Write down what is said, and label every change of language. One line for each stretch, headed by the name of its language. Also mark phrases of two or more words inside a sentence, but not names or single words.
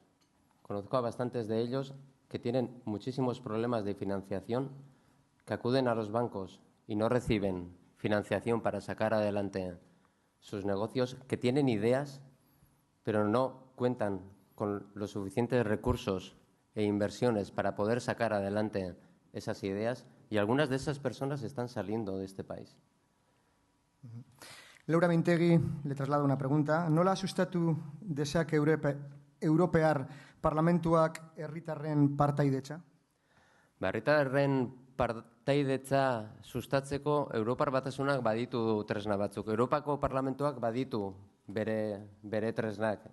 Spanish: Conozco a bastantes de ellos que tienen muchísimos problemas de financiación, que acuden a los bancos y no reciben financiación para sacar adelante sus negocios, que tienen ideas, pero no cuentan con los suficientes recursos e inversiones para poder sacar adelante esas ideas, y algunas de esas personas están saliendo de este país. Laura Mintegi le traslada una pregunta.
Basque: Nola sustatu dezake Europear Parlamentuak herritarren partaidetza? Herritarren partaidetza sustatzeko Europar Batasunak baditu tresna batzuk. Europako Parlamentuak baditu bere tresnak.